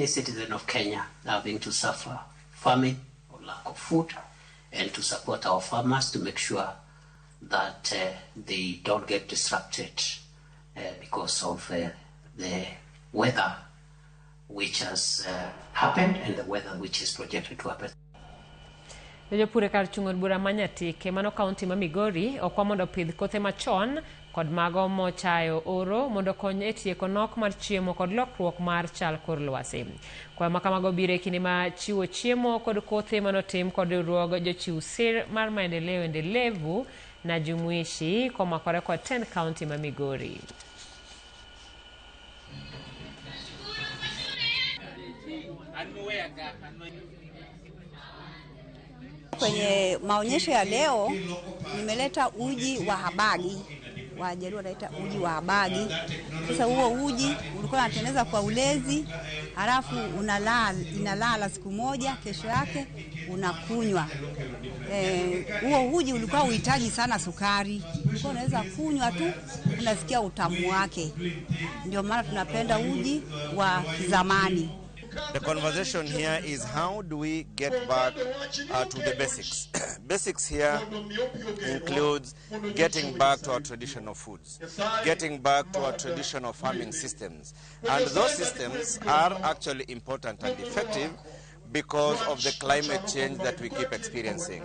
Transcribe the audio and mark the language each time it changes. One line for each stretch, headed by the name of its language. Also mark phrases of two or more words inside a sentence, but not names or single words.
English: citizen of Kenya having to suffer famine or lack of food, and to support our farmers to make sure that they don't get disrupted because of the weather which has happened and the weather which is projected to happen.
Luo (Kenya and Tanzania): Jopur kar chung'od bura manyatike mano kaunti ma Migori okwa mondo pidh kothe machon kod mago mochayo oro mondo kony e tieko nok mar chiemo kod lokruok mar chal kor lwasi. Kwayo ma kamago biro e kinde ma chiwo chiemo kod kothe manotim kod riwruog jochiw sir mar
Swahili: maendeleo endelevu na jumuishi
Luo (Kenya and Tanzania): komakore kod 10 kaunti ma Migori.
Swahili: Kwenye maonyesho ya leo nimeleta uji wa habagi. Wajaluo wanaita uji wa habagi. Sasa huo uji ulikuwa unatengeneza kwa ulezi, halafu inalala siku moja, kesho yake unakunywa. Huo uji ulikuwa uhitaji sana sukari. Ulikuwa unaweza kunywa tu unasikia utamu wake. Ndio maana tunapenda uji wa kizamani.
English: The conversation here is how do we get back to the basics. Basics here includes getting back to our traditional foods, getting back to our traditional farming systems. And those systems are actually important and effective because of the climate change that we keep experiencing.